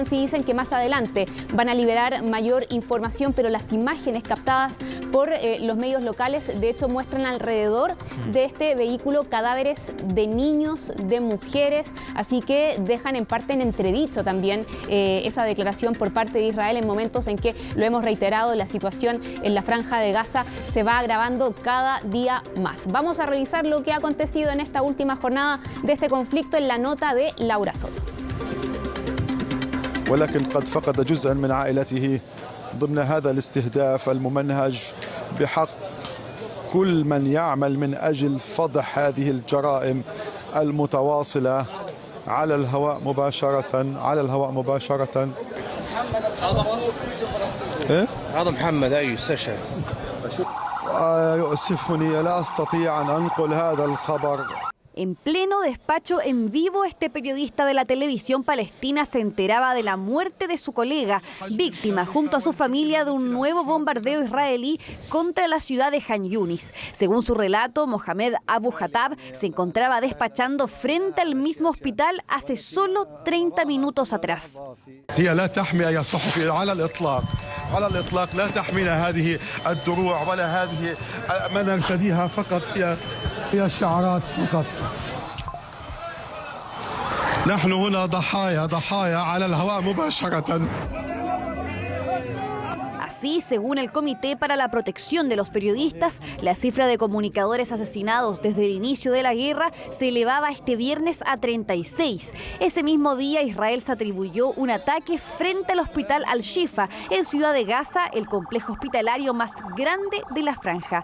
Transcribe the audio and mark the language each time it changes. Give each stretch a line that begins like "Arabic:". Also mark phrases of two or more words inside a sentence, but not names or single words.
Spanish: Sí dicen que más adelante van a liberar mayor información, pero las imágenes captadas por los medios locales de hecho muestran alrededor de este vehículo cadáveres de niños, de mujeres, así que dejan en parte en entredicho también esa declaración por parte de Israel en momentos en que, lo hemos reiterado, la situación en la Franja de Gaza se va agravando cada día más. Vamos a revisar lo que ha acontecido en esta última jornada de este conflicto en la nota de Laura Soto.
Arabic: ولكن قد فقد جزءا من عائلته ضمن هذا الاستهداف الممنهج بحق كل من يعمل من أجل فضح هذه الجرائم المتواصلة على الهواء مباشرة. هذا محمد أيوه استشهد. يؤسفني لا أستطيع أن أنقل هذا الخبر.
Spanish: En pleno despacho en vivo, este periodista de la televisión palestina se enteraba de la muerte de su colega, víctima junto a su familia de un nuevo bombardeo israelí contra la ciudad de Han Yunis. Según su relato, Mohamed Abu Hatab se encontraba despachando frente al mismo hospital hace solo 30 minutos atrás.
Arabic: هي لا تحمي يا صحفي على الإطلاق لا تحمينا هذه الدروع ولا هذه ما نرتديها فقط هي الشعارات فقط. نحن هنا ضحايا على الهواء مباشرة.
Spanish: Así, según el Comité para la Protección de los Periodistas, la cifra de comunicadores asesinados desde el inicio de la guerra se elevaba este viernes a 36. Ese mismo día, Israel se atribuyó un ataque frente al hospital Al-Shifa, en Ciudad de Gaza, el complejo hospitalario más grande de la franja.